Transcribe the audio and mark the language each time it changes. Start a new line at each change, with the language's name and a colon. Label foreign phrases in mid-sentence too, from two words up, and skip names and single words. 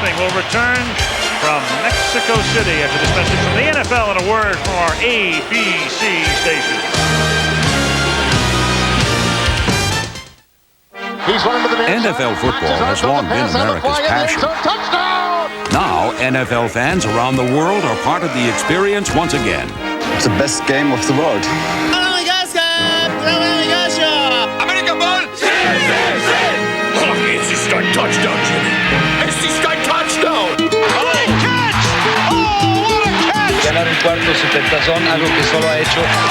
English: We'll return from Mexico City after this message from the NFL and a word from our ABC station. NFL football has long been America's passion. Now, NFL fans around the world are part of the experience once again. It's the best game of the world.
German: Es ist ein Touchdown, Jimmy. Es ist ein Touchdown.
Spanish: Ganar un cuarto supertazón, algo que solo ha hecho.